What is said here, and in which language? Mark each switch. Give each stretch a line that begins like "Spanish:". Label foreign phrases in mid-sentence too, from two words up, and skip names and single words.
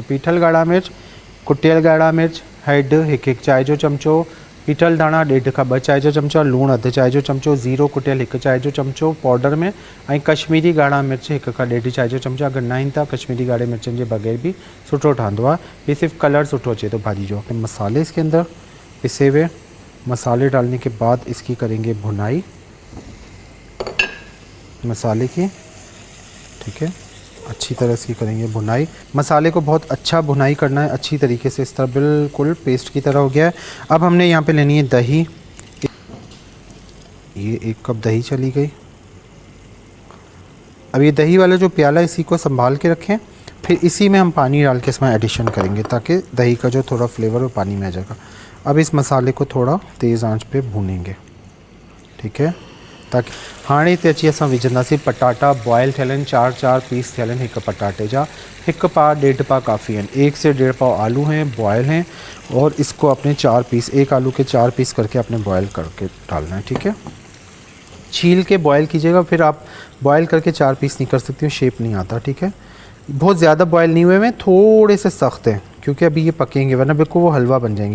Sindhi: पीठल ॻाढ़ा मिर्च, कुटियल ॻाढ़ा मिर्च, हैड 1 चांहि जो चमिचो। पीठल दाणा 1.5 खां 2 चांहि जा चमिचा, लूणु अधु चांहि जो चमिचो, ज़ीरो कुटियल 1 चांहि जो चमिचो पाउडर में, ऐं कश्मीरी ॻाढ़ा मिर्च 1 खां 1.5 चांहि जो चमिचा। अगरि न आहिनि त कश्मीरी ॻाढ़े मिर्चनि जे बग़ैर भी सुठो ठहंदो आहे। ये सिर्फ कलर सुठो अचे तो भाजी जो।
Hindi: मसाले इसके अंदर पिसे हुए, मसाले डालने के बाद इसकी करेंगे भुनाई मसाले की, ठीक है। अच्छी तरह इसकी करेंगे भुनाई। मसाले को बहुत अच्छा भुनाई करना है, अच्छी तरीके से। इस तरह बिल्कुल पेस्ट की तरह हो गया है। अब हमने यहाँ पे लेनी है दही। ये 1 कप दही चली गई। अब ये दही वाला जो प्याला, इसी को संभाल के रखें। फिर इसी में हम पानी डाल के इसमें एडिशन करेंगे, ताकि दही का जो थोड़ा फ्लेवर वो पानी में आ जाएगा। अब इस मसाले को थोड़ा तेज़ आंच पे भूनेंगे, ठीक है।
Sindhi: ताकि हाणे ते अची असां विझंदासीं पटाटा बॉयल थियल आहिनि, 4-4 पीस थियल आहिनि 1 पटाटे जा।
Hindi: 1 पाव 1.5 पाव काफ़ी हैं। 1 से 1.5 पाव आलू हैं, बॉयल हैं, और इसको अपने 4 पीस, 1 आलू के 4 पीस करके अपने बॉयल करके डालना है, ठीक है। छील के बॉयल कीजिएगा, फिर आप बॉयल करके 4 पीस नहीं कर सकते हो, शेप नहीं आता, ठीक है। बहुत ज़्यादा बॉयल नहीं हुए हैं, थोड़े से सख्त हैं, क्योंकि अभी ये पकेंगे, वरना बिल्कुल वो हलवा बन जाएंगे।